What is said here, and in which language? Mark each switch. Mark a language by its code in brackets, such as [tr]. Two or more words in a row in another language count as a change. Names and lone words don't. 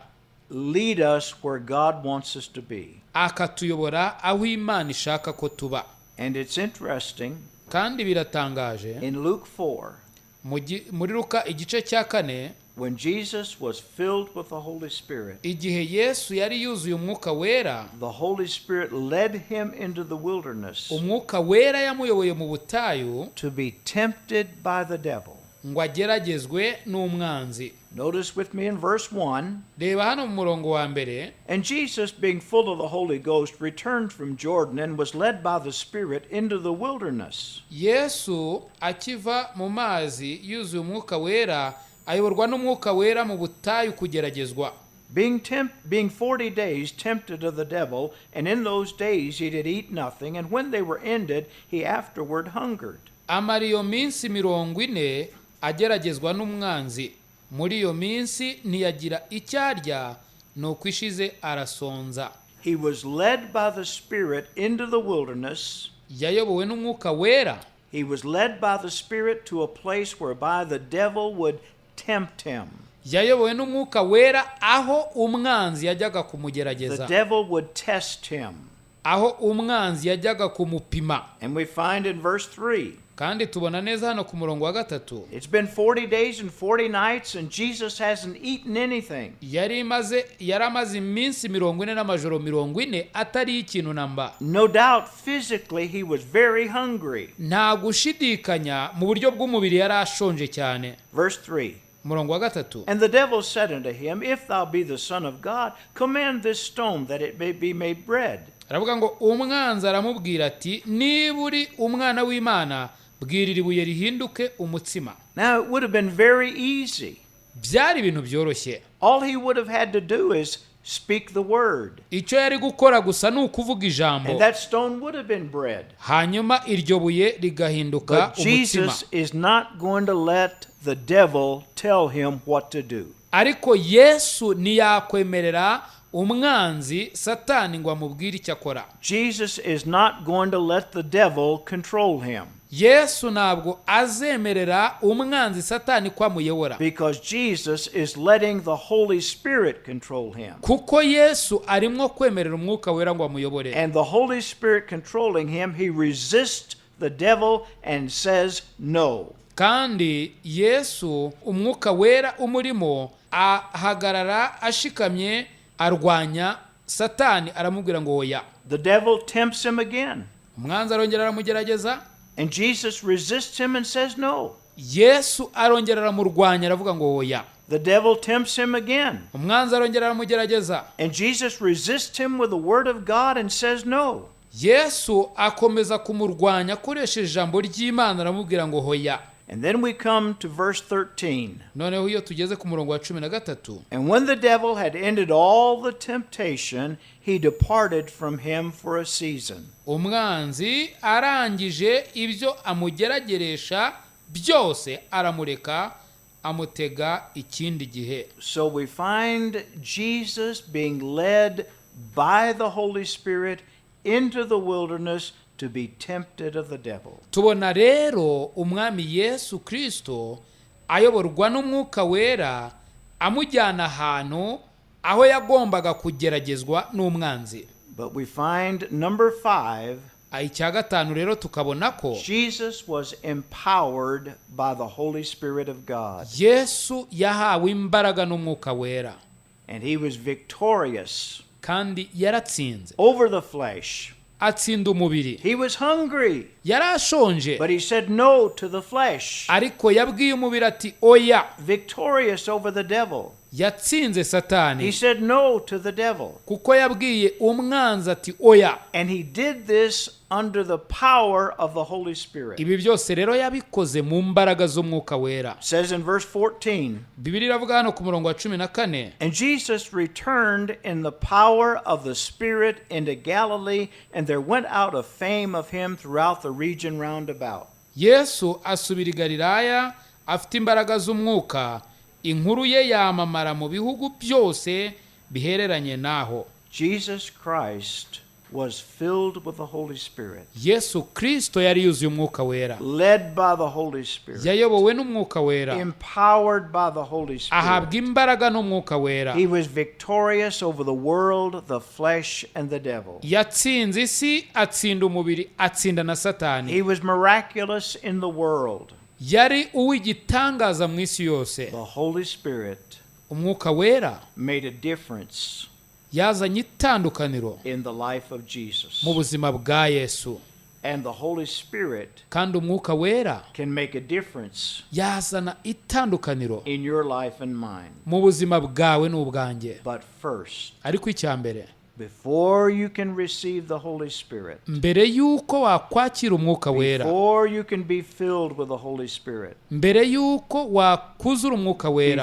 [en] Lead us where God wants us to be. [rw] akatuyobora aho Imana ishaka ko tuba. [en] And it's interesting, [rw] kandi biratangaje, [en] in Luke 4, [rw] muri Luka igice cya 4, [en] when Jesus was filled with the Holy Spirit, [rw] igihe Yesu yari yuzuye umwuka wera, [en] the Holy Spirit led him into the wilderness [rw] umwuka wera yamuyoboye mu butayu [en] to be tempted by the devil. [rw] ngo ageragezwe n'umwanzi. [en] Notice with me in verse 1, [rw] reba hano mu murongo wa mbere. [en] and Jesus, being full of the Holy Ghost, returned from Jordan and was led by the Spirit into the wilderness. [rw] Yesu akiva mu mazi yuzuye umwuka wera, ayoborwa n'umwuka wera mu butayu kugeragezwa. [en] Being 40 days tempted of the devil, and in those days he did eat nothing, and when they were ended, he afterward hungered. [rw] amara iyo minsi 40 ageragezwa n'umwanzi, muri iyo minsi ntiyagira icyo arya, nuko ishize arasonza. [en] He was led by the Spirit into the wilderness. [rw] yayobowe n'umwuka wera. [en] He was led by the Spirit to a place whereby the devil would tempt him. [rw] yayobowe n'umwuka wera aho umwanzi yajyaga [en] The [rw] kumugerageza, [en] devil would test him. [rw] aho umwanzi yajyaga kumupima. [en] And we find in verse 3, [rw] kandi tubona neza hano ku murongo wa gatatu [en] It's been 40 days and 40 nights and Jesus hasn't eaten anything. [rw] yari amaze iminsi 40 n'amajoro 40 atari ikintu namba. [en] No doubt physically he was very hungry. [rw] Nta gushidikanya mu buryo bw'umubiri yari ashonje cyane. [en] Verse 3. [rw] Murongo wa gatatu. [en] And the devil said unto him, If thou be the Son of God, command this stone that it may be made bread. [rw] Aravuga ngo umwanzi aramubwira ati niba uri umwana w'Imana bwirira ibuye rihinduke umutsima. [en] Now it would have been very easy. [rw] Byari ibintu byoroshye. [en] All he would have had to do is speak the word. [rw] Icyo yari gukora gusa ni ukuvuga ijambo. [en] And that stone would have been bread. [rw] Hanyuma iryo buye rigahinduka [en] But [rw] umutsima. [en] Jesus is not going to let the devil tell him what to do. [rw] Ariko Yesu ntiyakwemerera umwanzi Satani ngo amubwire icyo akora. [en] Jesus is not going to let the devil control him. [rw] Yesu ntabwo azemerera umwanzi Satani ko amuyobora. [en] Because Jesus is letting the Holy Spirit control him. [rw] Kuko Yesu arimo kwemerera umwuka wera ngo amuyobore. [en] And the Holy Spirit controlling him, he resists the devil and says no. [rw] Kandi Yesu umwuka wera umurimo ahagarara ashikamye arwanya Satani aramubwira ngo oya. [en] The devil tempts him again. [rw] Umwanzi arongera aramugerageza. [en] And Jesus resists him and says no. [rw] Yesu arongera aramurwanya aravuga ngo oya. [en] The devil tempts him again. [rw] Umwanzi arongera aramugerageza. [en] And Jesus resists him with the word of God and says no. [rw] Yesu akomeza kumurwanya akoresheje ijambo ry'Imana aramubwira ngo hoya. [en] And then we come to verse 13. [rw] Noneho iyo tugeze ku murongo wa 13. [en] And when the devil had ended all the temptation, he departed from him for a season. [rw] Umwanzi arangije ibyo amugerageresha byose aramureka amutega ikindi gihe. [en] So we find Jesus being led by the Holy Spirit into the wilderness to be tempted of the devil. [rw] Tubona rero umwami Yesu Kristo ayoborwa n'umwuka wera amujyana ahantu aho yagombaga kugeragezwa n'umwanzi. [en] But we find number 5, [rw] icya gatanu rero tukabona ko [en] Jesus was empowered by the Holy Spirit of God. [rw] Yesu yahawe imbaraga n'umwuka wera. [en] And he was victorious [rw] Kandi yaratsinze. [en] over the flesh. [rw] Atsinda umubiri. [en] He was hungry. [rw] Yarashonje. [en] But he said no to the flesh. [rw] Ariko yabwiye umubiri ati oya. [en] Victorious over the devil. [rw] Yatsinze Satani. [en] He said no to the devil. [rw] Kuko yabwiye umwanzi ati oya. [en] And he did this under the power of the Holy Spirit. [rw] Ibi byose rero yabikoze mu mbaraga z'umwuka wera. [en] It says in verse 14. [rw] Bibiliya iravuga hano ku murongo wa 14. [en] And Jesus returned in the power of the Spirit into Galilee, and there went out a fame of him throughout the region round about. [rw] Yesu asubira i Galilaya afite imbaraga z'umwuka, inkuru ye yamamara mu bihugu byose bihereranye naho. [en] Jesus Christ was filled with the Holy Spirit. [rw] Yesu Kristo yari yuzuye umwuka wera. [en] Led by the Holy Spirit. [rw] Yayobowe n'umwuka wera. [en] Empowered by the Holy Spirit. [rw] Ahabwa imbaraga n'umwuka wera. [en] He was victorious over the world, the flesh, and the devil. [rw] Yatsinze isi, atsinda umubiri, atsinda na Satani. [en] He was miraculous in the world. [rw] Yari uw'igitangaza mu isi yose. [en] The Holy Spirit [rw] umwuka wera [en] made a difference [rw] yazanye itandukaniro [en] in the life of Jesus. [rw] mu buzima bwa Yesu. [en] And the Holy Spirit [rw] Kandi umwuka wera [en] can make a difference [rw] yazana itandukaniro [en] in your life and mine. [rw] mu buzima bwawe n'ubwanjye. [en] But first, [rw] Ariko icyambere, [en] before you can receive the Holy Spirit, [rw] mbere yuko wakwakira umwuka wera, [en] before you can be filled with the Holy Spirit, [rw] mbere yuko wakuzura umwuka wera,